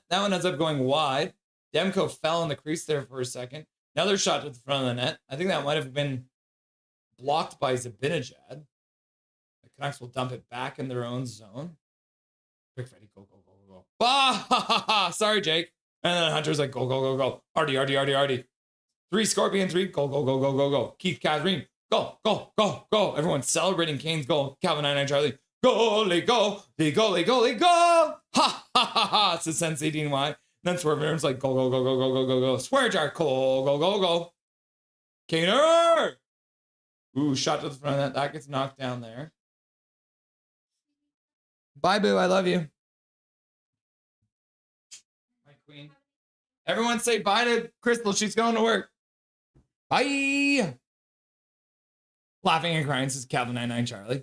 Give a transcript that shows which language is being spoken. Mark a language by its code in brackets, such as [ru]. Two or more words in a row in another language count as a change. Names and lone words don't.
[en] That one ends up going wide. Demko fell in the crease there for a second. Another shot to the front of the net. I think that might have been blocked by Zibanejad. The Canucks will dump it back in their own zone. Quick, Fetty, go, go, go, go, go. Ah, sorry, Jake. And then Hunter's like, go, go, go, go. Artie. 3 Scorpion, 3. Go, go, go, go, go, go. Keith Catherine. Go, go, go, go. Everyone's celebrating Kane's goal. Calvin 99 Charlie. Goalie, go. The goalie, goalie, go. Ha, ha, ha, ha. Says Sensei Dean Y. Then Swerve Aaron's like, go, go, go, go, go, go, go, go. Swear jar, go, go, go, go. Kaner. Ooh, shot to the front of that. That gets knocked down there. Bye, boo. I love you. My queen. Everyone say bye to Crystal. She's going to work. Bye. Laughing and crying, says Calvin 99 Charlie.